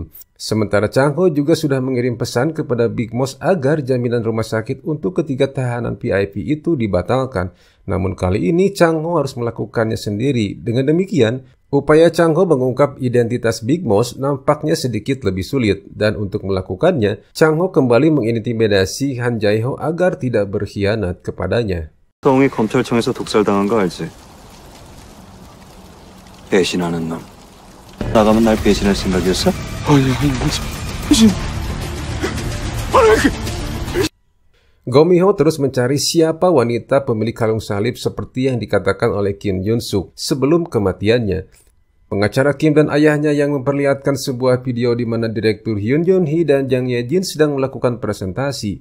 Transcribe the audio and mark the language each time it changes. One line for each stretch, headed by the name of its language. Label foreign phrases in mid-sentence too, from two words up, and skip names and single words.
Indonesian: Sementara Chang Ho juga sudah mengirim pesan kepada Big Boss agar jaminan rumah sakit untuk ketiga tahanan VIP itu dibatalkan. Namun kali ini Chang Ho harus melakukannya sendiri. Dengan demikian, upaya Chang Ho mengungkap identitas Big Boss nampaknya sedikit lebih sulit. Dan untuk melakukannya, Chang Ho kembali mengintimidasi Han Jae-ho agar tidak berkhianat kepadanya.
Korean: 성이 검찰청에서 독살당한 거 알지? 배신하는 놈. 나가면 날 배신할 생각이었어? 아니, 배신.
Indonesian: Go Mi-ho terus mencari siapa wanita pemilik kalung salib seperti yang dikatakan oleh Kim Jung-suk sebelum kematiannya. Pengacara Kim dan ayahnya yang memperlihatkan sebuah video di mana Direktur Hyun Yoo-hee dan Jang Ye-jin sedang melakukan presentasi.